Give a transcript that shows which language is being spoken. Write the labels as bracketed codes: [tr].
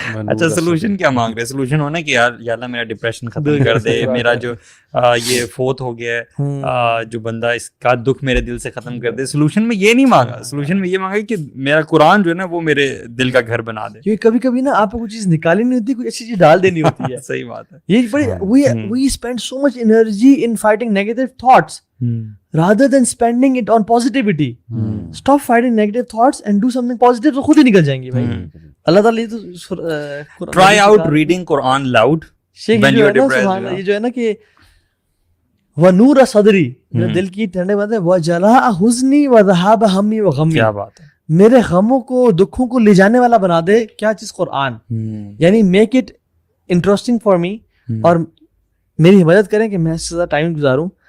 [ur] اچھا, سولوشن کیا مانگ رہے ہیں؟ سولوشن ہونا کہ یار یا اللہ میرا ڈپریشن ختم کر دے, میرا جو یہ فوت ہو گیا ہے جو بندہ, اس کا دکھ میرے دل سے ختم کر دے. سولوشن میں یہ نہیں مانگا, سولوشن میں یہ مانگا کہ میرا قرآن جو ہے نا وہ میرے دل کا گھر بنا دے. کیونکہ کبھی کبھی نا آپ کو کوئی چیز نکالنی نہیں ہوتی, کوئی اچھی چیز ڈال دینی ہوتی ہے. صحیح بات ہے. یہ بڑی [en] we spend so much energy in fighting negative thoughts rather than spending it on positivity. Stop fighting negative thoughts and do something positive, [ur] تو خود ہی نکل جائیں گی بھائی. اللہ تعالیٰ یہ تو [en] try out reading Quran loud when you are depressed. [ur] یہ جو ہے نا کہ [ar] وَنُورَ صَدْرِي, [ur] میرے دل کی ٹھنڈے بات ہے, [ar] وَجَلَاءَ حُزْنِي وَذَهَابَ هَمِّي وَغَمِّي. [ur] کیا بات ہے, میرے غموں کو, دکھوں کو لے جانے والا بنا دے. کیا چیز؟ قرآن. یعنی [en] make it interesting for me, [ur] اور میری مدد کریں کہ میں اس سے زیادہ ٹائم گزاروں